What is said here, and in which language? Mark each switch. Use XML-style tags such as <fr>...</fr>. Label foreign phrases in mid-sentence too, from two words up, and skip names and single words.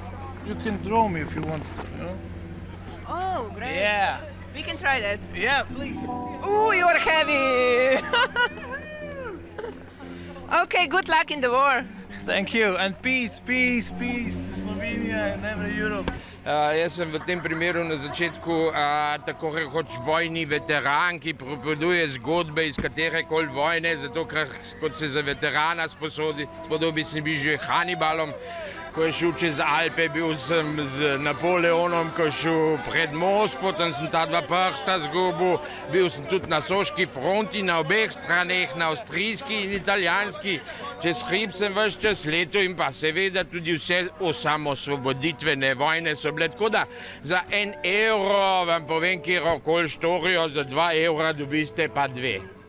<en>You can draw me if you want to, you know. Oh, great. Yeah. We can try that. Yeah, please. Ooh, you're heavy. Okay, good luck in the war. Thank you, and peace to Slovenija and every Europe.</en> <sl>Jaz sem v tem primeru na začetku tako rekoč vojni veteran, ki pripoveduje zgodbe iz katerekoli vojne, zato ker kot se za veterana spodobi, sem bil že Hannibalom, ko je šel čez Alpe, bil sem z Napoleonom, ko je šel pred Moskvo, tam sem ta dva prsta zgubil, bil sem tudi na soški fronti, na obeh straneh, na avstrijski in italijanski, čez hrib sem ves čas letel in pa seveda tudi vse osamosvoboditvene vojne so bile, tako da za €1 vam povem, kjerokoli štorijo, za €2 dobiste pa 2.</sl>